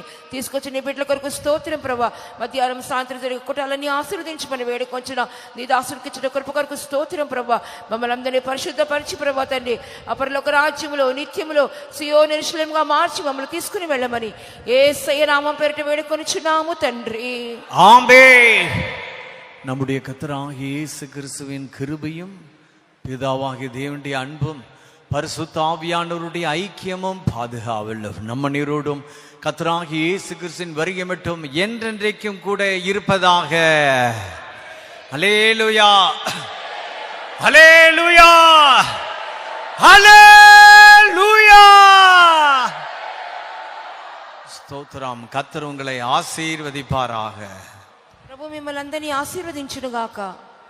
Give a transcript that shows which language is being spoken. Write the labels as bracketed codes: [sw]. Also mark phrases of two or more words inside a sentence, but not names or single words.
[te] తీసుకొచ్చి నీ బిడ్డల కొరకు స్తోత్రం ప్రభా. మధ్యాహ్నం సాయంత్రం జరిగే కుటాలన్నీ ఆశీర్వదించమని వేడుకొంచిన నీ దాసుడికి ఇచ్చిన కృప కొరకు స్తోత్రం ప్రభా. మమ్మల్ని అందరినీ పరిశుద్ధపరిచి ప్రభా తండ్రి అపరలోక రాజ్యములో నిత్యములో సియోను యెరూషలేముగా మార్చి మమ్మల్ని తీసుకుని వెళ్ళమని యేసయ్య నామం పేరిట వేడుకొనిచున్నాము తండ్రి. [ta] ஆமென். நம்முடைய கர்த்தராகிய இயேசு கிறிஸ்துவின் கிருபையும் பிதாவாகிய தேவனுடைய அன்பும் பரிசுத்த ஆவியானவருடைய ஐக்கியமும் பாதுகாவலும் நம்ம நீரோடும் கர்த்தராகிய இயேசு கிறிஸ்துவின் வருகை மட்டும் என்றென்றைக்கும் கூட இருப்பதாக. ஹல்லேலூயா ஹல்லேலூயா ஹல்லேலூயா. [te] స్తోత్రం. [ta] కర్తరు உங்களை ఆశీర్వదిపారాக. [te] ప్రభు మిమ్మల్ని అందరినీ ఆశీర్వదించును గాక.